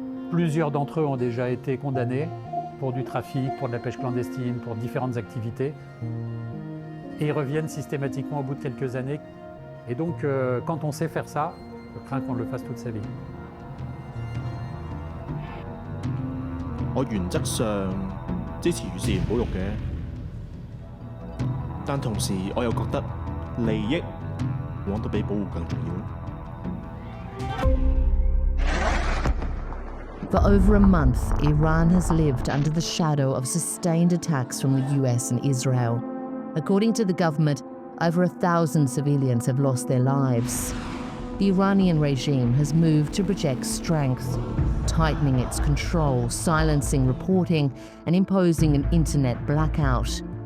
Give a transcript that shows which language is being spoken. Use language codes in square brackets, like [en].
[fr] Plusieurs d'entre eux ont déjà été condamnés pour du trafic, pour de la pêche clandestine, pour différentes activités. Et ils reviennent systématiquement au bout de quelques années. Et donc, quand on sait faire ça, je crains qu'on le fasse toute sa vie. [zh] 我原則上支持與自然保育嘅，但同時我又覺得利益往往都比保護更重要。 [en] For over a month, Iran has lived under the shadow of sustained attacks from the US and Israel. According to the government, over 1,000 civilians have lost their lives. The Iranian regime has moved to project strength, tightening its control, silencing reporting, and imposing an internet blackout.